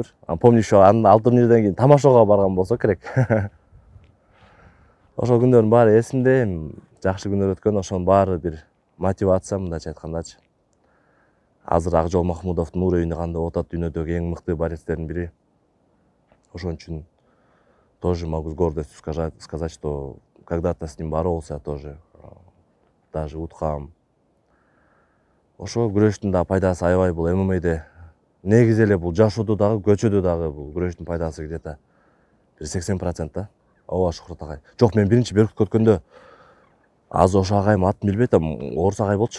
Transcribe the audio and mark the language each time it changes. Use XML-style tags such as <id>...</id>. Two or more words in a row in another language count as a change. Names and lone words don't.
<ky>Помню, ошо ал турнирден кийин тамашага барган болсо керек. Ошол күндөрдүн баары эсимде, жакшы күндөр өткөн, ошонун баары бир мотивация, мындайча айткандачы. Азыр Акжол Махмудовдун уровени кандай болуп атат, дүйнөдөгү эң мыкты борецтердин бири. Ошон үчүн</ky> <ru>тоже могу с гордостью сказать, что когда-то с ним боролся тоже, даже уткам.</ru> <ky>Ошо күрөштүн да пайдасы аябай бул ММА'де. Негизи эле бул жашоодо дагы, көчөдө дагы бул күрөштүн пайдасы где-то бир 80% да. Ооба Шухрат агай. Жок, мен биринчи Беркутка өткөндө азыр ошо агайым атын билбей атам, Орус агай болчу.</ky>